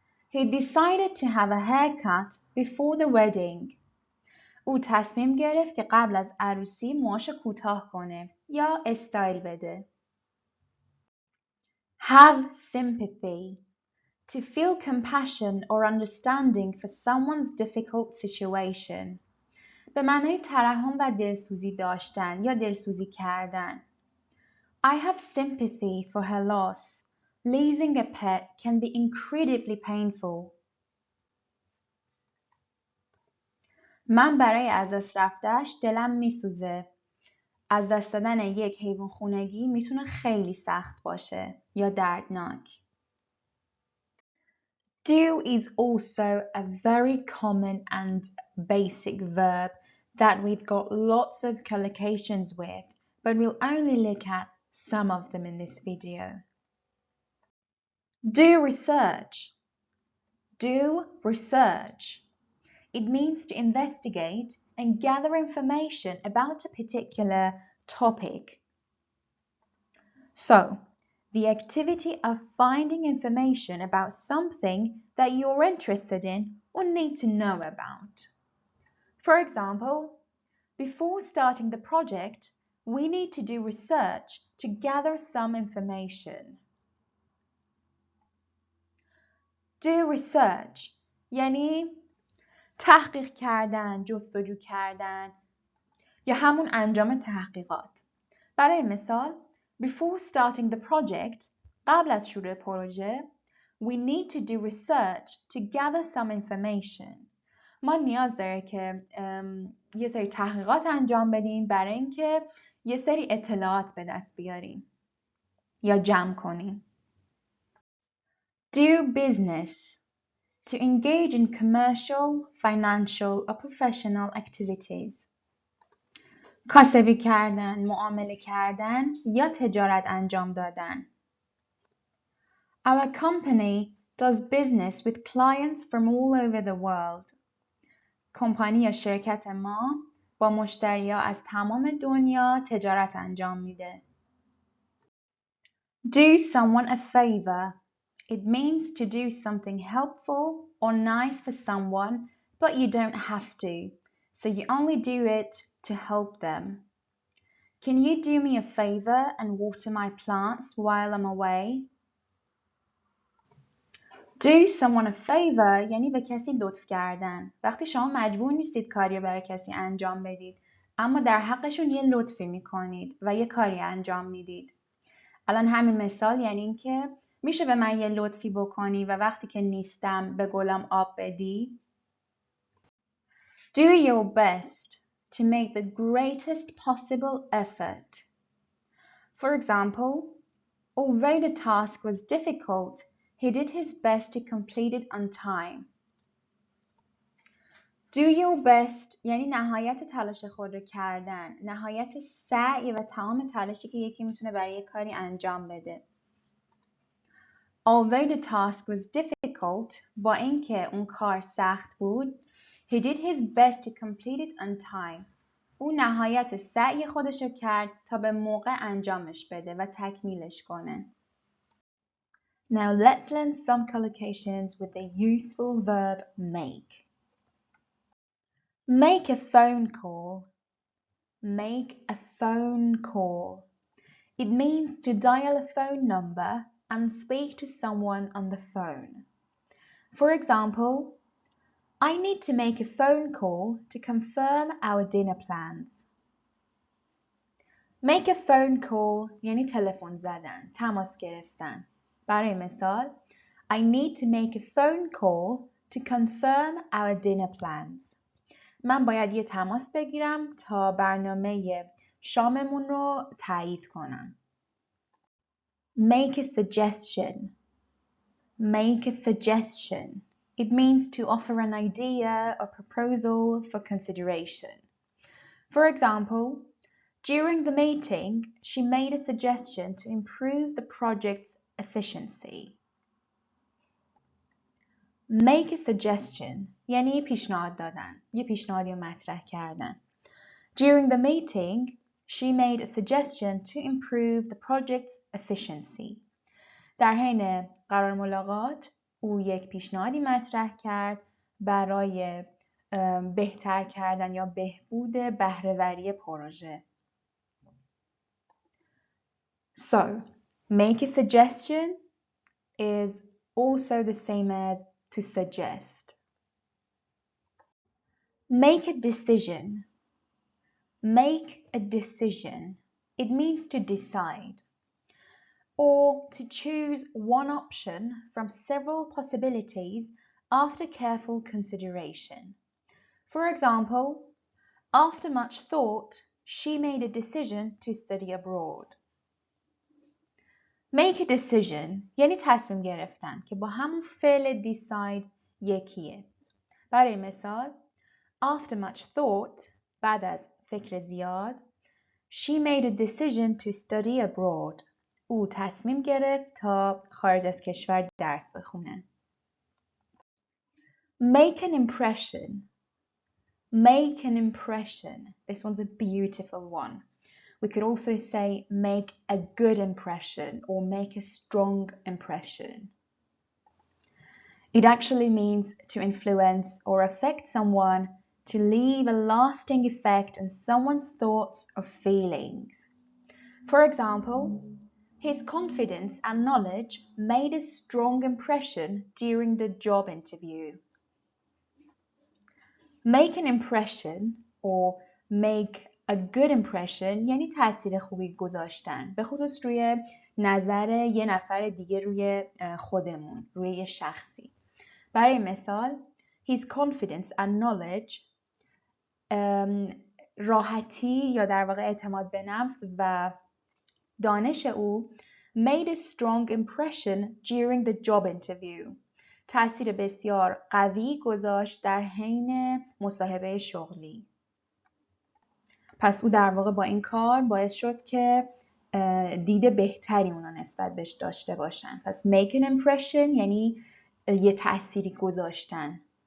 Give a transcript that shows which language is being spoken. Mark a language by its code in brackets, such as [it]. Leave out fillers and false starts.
[en] He decided to have a haircut before the wedding. [fa] او تصمیم گرفت که قبل از عروسی موهاشو کوتاه کنه یا استایل بده. [en] Have sympathy. To feel compassion or understanding for someone's difficult situation. [fa] به معنای ترحم و دلسوزی داشتن یا دلسوزی کردن. [en] I have sympathy for her loss. Losing a pet can be incredibly painful. [fa] من برای از دست رفته‌اش دلم میسوزه. از دست دادن یک حیوان خونگی میتونه خیلی سخت باشه یا دردناک. [en] Do is also a very common and basic verb that we've got lots of collocations with, but we'll only look at some of them in this video. Do research. Do research. It means to investigate and gather information about a particular topic. So, the activity of finding information about something that you're interested in or need to know about. For example, before starting the project, we need to do research to gather some information. Do research [fa] یعنی تحقیق کردن، جستجو کردن یا همون انجام تحقیقات. برای مثال [en] Before starting the project, [fa] قبل از شروع پروژه, [en] we need to do research to gather some information. [fa] ما نیاز داره که یه سری تحقیقات انجام بدیم برای اینکه یه سری اطلاعات به دست بیاریم یا جمع کنیم. [en] Do business. To engage in commercial, financial or professional activities. [fa] کاسبی کردن، معامله کردن یا تجارت انجام دادن. [en] Our company does business with clients from all over the world. [fa] کمپانی یا شرکت ما با مشتری‌ها از تمام دنیا تجارت انجام میده. [en] Do someone a favor. It means to do something helpful or nice for someone, but you don't have to. So you only do it to help them. Can you do me a favor and water my plants while I'm away? Do someone a favor [fa] یعنی به کسی لطف کردن. وقتی شما مجبور نیستید کاری برای کسی انجام بدید، اما در حقشون یه لطفی میکنید و یه کاری انجام میدید. الان همین مثال یعنی این که میشه به من یه لطفی بکنی و وقتی که نیستم به گلم آب بدی. [en] Do your best to make the greatest possible effort. For example, although the task was difficult, he did his best to complete it on time. Do your best [fa] یعنی نهایت تلاش خود رو کردن، نهایت سعی و تمام تلاشی که یکی میتونه برای یک کاری انجام بده. [en] Although the task was difficult, [fa] با اینکه اون کار سخت بود, [en] he did his best to complete it on time. [fa] او نهایت سعی خودش رو کرد تا به موقع انجامش بده و تکمیلش کنه. [en] Now let's learn some collocations with the useful verb make. Make a phone call. Make a phone call. It means to dial a phone number and speak to someone on the phone. For example, I need to make a phone call to confirm our dinner plans. Make a phone call [fa] یعنی تلفن زدن، تماس گرفتن. برای مثال, [en] I need to make a phone call to confirm our dinner plans. [fa] من باید یه تماس بگیرم تا برنامه شاممون رو تایید کنم. [en] Make a suggestion. Make a suggestion. It means to offer an idea or proposal for consideration. For example, during the meeting, she made a suggestion to improve the project's efficiency. Make a suggestion [fa] یعنی پیشنهاد دادن، یه پیشنهادی رو مطرح کردن. [en] During the meeting, she made a suggestion to improve the project's efficiency. [fa] در حین قرار ملاقات او یک پیشنهادی مطرح کرد برای بهتر کردن یا بهبود بهره‌وری پروژه. [en] So, make a suggestion is also the same as to suggest. Make a decision. Make a decision. It means to decide or to choose one option from several possibilities after careful consideration. For example, after much thought, she made a decision to study abroad. Make a decision [fa] یعنی تصمیم گرفتن که با همون فعل decide یکیه. برای مثال, [en] after much thought, [fa] بعد از فکر زیاد, [en] she made a decision to study abroad. [fa] او تصمیم گرفت تا خارج از کشور درس بخونه. [en] Make an impression. Make an impression. This one's a beautiful one. We could also say make a good impression or make a strong impression. It actually means to influence or affect someone, to leave a lasting effect on someone's thoughts or feelings. For example, his confidence and knowledge made a strong impression during the job interview. Make an impression or make a good impression [fa] یعنی تاثیر خوبی گذاشتن، به خصوص روی نظر یه نفر دیگه روی خودمون، روی یه شخصی. برای مثال, [en] his confidence and knowledge [fa] راحتی یا در واقع اعتماد به نفس و دانش او [en] made a strong impression during the job interview. [fa] تأثیر بسیار قوی گذاشت در حین مصاحبه شغلی. پس او در واقع با این کار باعث شد که دید بهتری اونا نسبت بهش داشته باشن. پس [en] make an impression [fa] یعنی یه تأثیری گذاشتن.